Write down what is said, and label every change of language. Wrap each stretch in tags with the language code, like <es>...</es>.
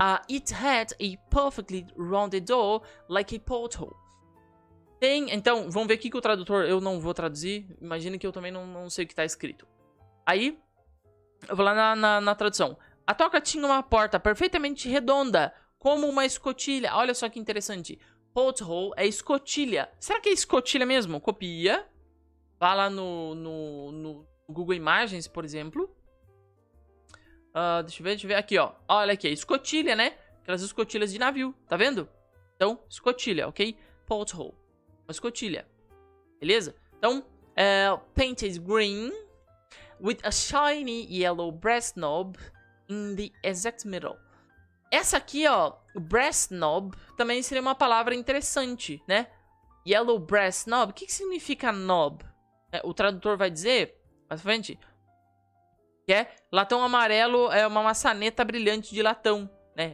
<en>It had a perfectly rounded door like a porthole.</en> <pt>Então, vamos ver aqui que o tradutor, eu não vou traduzir. Imagina que eu também não sei o que está escrito. Aí, eu vou lá na tradução. A toca tinha uma porta perfeitamente redonda, como uma escotilha. Olha só que interessante. Porthole é escotilha. Será que é escotilha mesmo? Copia. Vá lá no Google Imagens, por exemplo. Deixa eu ver. Aqui, ó. Olha aqui, escotilha, né? Aquelas escotilhas de navio, tá vendo? Então, escotilha, ok? Porthole. Uma escotilha. Beleza? Então,</pt> <en>painted green with a shiny yellow brass knob in the exact middle.</en> <pt>Essa aqui, ó, brass knob, também seria uma palavra interessante, né?</pt> <en>Yellow brass knob.</en> <pt>O que significa knob? O tradutor vai dizer, mais pra frente, que latão amarelo é uma maçaneta brilhante de latão, né?</pt>